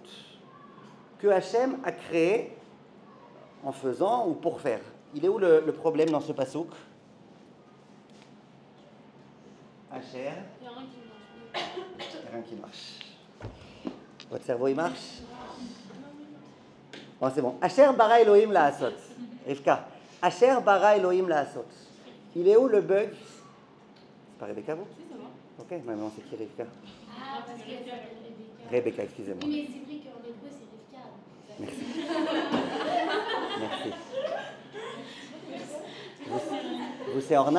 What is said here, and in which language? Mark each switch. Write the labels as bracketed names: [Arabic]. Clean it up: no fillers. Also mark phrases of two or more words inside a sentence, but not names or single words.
[French] Que Hachem a créé en faisant ou pour faire. Il est où le problème dans ce pasouk? Asher. Il n'y a rien qui marche. Votre cerveau, il marche? Bon, c'est bon. [Hebrew] אשר ברא אלהים לעשות. [French] Rivka. [Hebrew] אשר ברא אלהים לעשות. [French] Il est où le bug? C'est pas Rebecca, vous? Ok, maintenant c'est qui Rivka? Ah, parce qu'elle s'appelle Rebecca. Rebecca, excusez-moi. Oui, mais c'est vrai qu'en hébreu, c'est Rivka. Merci. Merci. Vous c'est Orna?